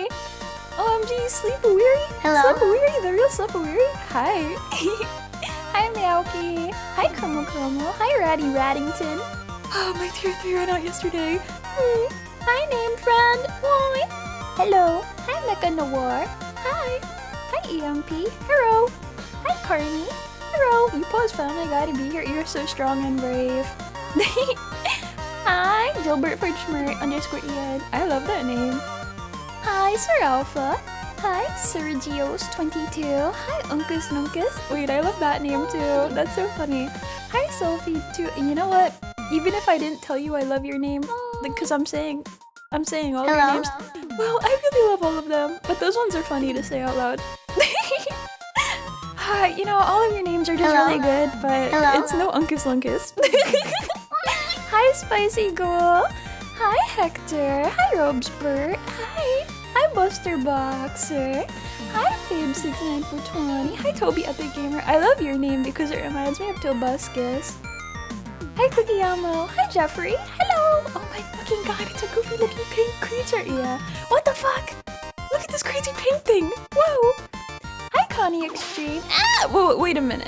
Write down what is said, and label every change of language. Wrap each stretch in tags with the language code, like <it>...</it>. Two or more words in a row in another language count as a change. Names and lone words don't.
<en>OMG, Sleep-A-Weary? Hello? Sleep-A-Weary? The real Sleep-A-Weary? Hi. Hi, Meowki. Hi, Chromu. Hi, Ratty Raddington. Oh, my tier 3 ran out yesterday. Hi, name friend. Why? Hello. Hi, Mecha Noir. Hi. Hi, EMP. Hello. Hi, Carney. Hello. You post Family Guy to be here. You're so strong and brave. Hi, Gilbert Fridgmer _Ian. I love that name. Hi, Sir Alpha. Hi, Sergios22. Hi, Unkus Nunkus. Wait, I love that name too. That's so funny. Hi, Sophie too. And you know what? Even if I didn't tell you I love your name, because I'm saying all of your names. Well, I really love all of them, but those ones are funny to say out loud. Hi, you know, all of your names are just really good, but it's no Unkus Lunkus. Hi, Spicy Ghoul. Hi, Hector. Hi, Robespert. Hi. Hi, Buster Boxer. Hi, Fabe69420. Hi, Toby Epic Gamer. I love your name because it reminds me of Tobuscus. Hi, Cookieyamo. Hi, Jeffrey. Hello. Oh my fucking god, it's a goofy looking pink creature. Yeah. What the fuck? Look at this crazy pink thing. Whoa. Hi, Connie Extreme. Ah! Whoa, wait a minute.</en>